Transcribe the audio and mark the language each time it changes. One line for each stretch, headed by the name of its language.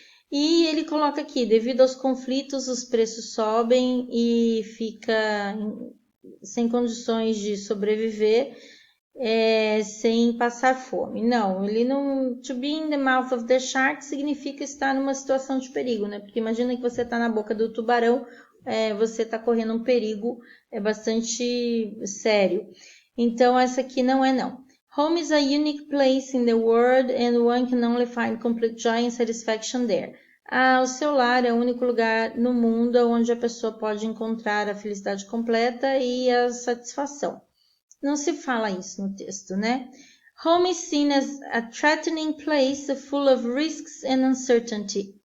Portuguese: E ele coloca aqui, devido aos conflitos, os preços sobem e fica sem condições de sobreviver, sem passar fome. Não, ele não...
English: To be in the mouth of the shark
Portuguese: significa estar numa situação de perigo, né? Porque imagina que você está na boca do tubarão, você está correndo um perigo bastante sério. Então, essa aqui não é não.
English: Home is a unique place in the world and one can only find complete joy and satisfaction there.
Portuguese: O seu lar é o único lugar no mundo onde a pessoa pode encontrar a felicidade completa e a satisfação. Não se fala isso no texto, né?
English: Home is seen as a threatening place full of risks and uncertainty.